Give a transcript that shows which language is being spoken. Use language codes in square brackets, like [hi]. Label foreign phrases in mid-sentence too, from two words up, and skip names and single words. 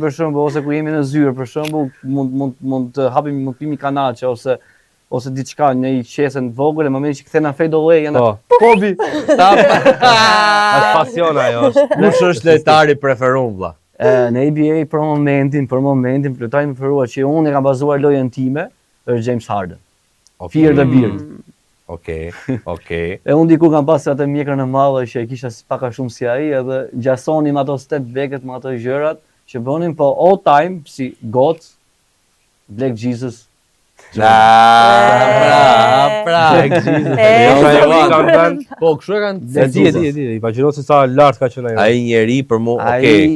[sq] si për shembull ose kur jemi në zyrë për shembull mund të hapim mund pimi kanaçe ose diçka në një qese të vogël në momentin që kthena fej do lloj janë Po. Kobi. Është pasion ajo, është. Kush është lojtari preferuar vlla? Në NBA për momentin lojtari më preferuar që unë e kam bazuar lojën time është James Harden. [en] Fear the beard. [sq] Okej, okej. E unë diku kam pasur atë mjekrën e madhe që e kisha pak a shumë si ai edhe gjasonim ato [en] step back-et [sq] me ato gjërat që bënin, po [en] all time [sq] si God, [en] Black Jesus. [sq] Pra. Po, kështu e kanë. E di, i imagjino se sa lart ka qenë ajo. Ai njeri për mua, Ai okej,